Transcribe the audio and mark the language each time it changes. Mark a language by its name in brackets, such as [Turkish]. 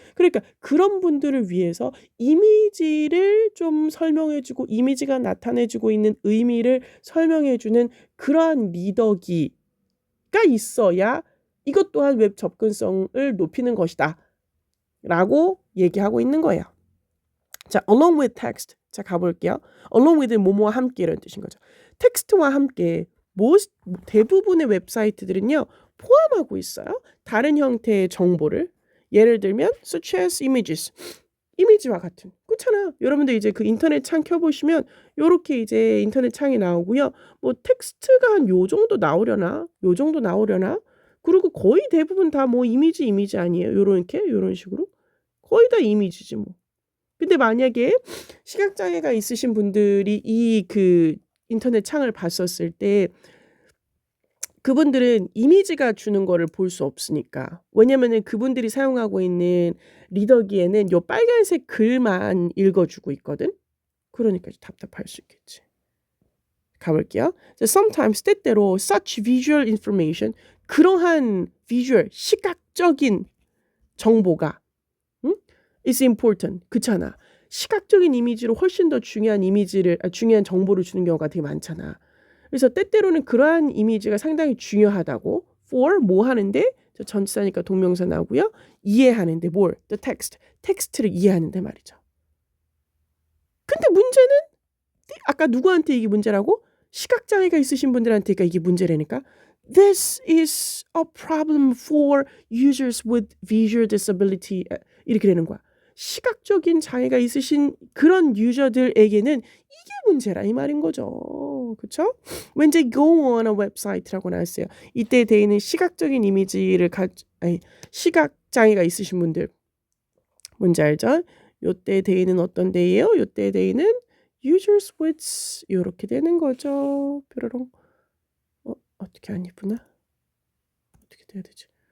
[Korean] 그러니까 그런 분들을 위해서 이미지를 좀 설명해 주고 이미지가 나타내 주고 있는 의미를 설명해 주는 그러한 리더기가 있어야 이것 또한 웹 접근성을 높이는 것이다 라고 얘기하고 있는 거예요. 자, along with text. 자, 가볼게요. along with 뭐뭐와 함께 이런 뜻인 거죠. 텍스트와 함께 대부분의 웹사이트들은요 포함하고 있어요. 다른 형태의 정보를. [English] 예를 들면 such as images. [Korean] 이미지와 같은. 그렇잖아. 여러분들 이제 그 인터넷 창 켜보시면 요렇게 이제 인터넷 창이 나오고요. 뭐 텍스트가 한 요 정도 나오려나? 요 정도 나오려나? 그리고 거의 대부분 다 뭐 이미지 아니에요. 요런 식으로. 거의 다 이미지지 뭐. 근데 만약에 시각장애가 있으신 분들이 이 그 인터넷 창을 봤었을 때 그분들은 이미지가 주는 거를 볼 수 없으니까. 왜냐면은 그분들이 사용하고 있는 리더기에는 요 빨간색 글만 읽어주고 있거든. 그러니까 답답할 수 있겠지. 가볼게요. [English] Sometimes 때때로 such visual information 그러한 비주얼 시각적인 정보가 is important. [Korean] 그렇잖아. 시각적인 이미지로 훨씬 더 중요한 중요한 정보를 주는 경우가 되게 많잖아. 그래서 때때로는 그러한 이미지가 상당히 중요하다고. for 뭐 하는데 저 전치사니까 동명사 나오고요. 이해하는데 뭘? the text. 텍스트를 이해하는데 말이죠. 근데 문제는 아까 누구한테 이게 문제라고? 시각장애가 있으신 분들한테가 이게 문제라니까. [English] This is a problem for users with visual disability. [Korean] 이렇게 되는 거야. 시각적인 장애가 있으신 그런 유저들에게는 이게 문제라 이 말인 거죠. 그렇죠? [English] 왠지 go on a website라고 나왔어요. [Korean] 이때 대에는 시각적인 이미지를 시각 장애가 있으신 분들 뭔지 알죠? 요때 대에는 어떤 대예요? 요때 대에는 users with 이렇게 되는 거죠. 뾰로롱. 어떻게 안 예쁘나? 어떻게 돼야 되지?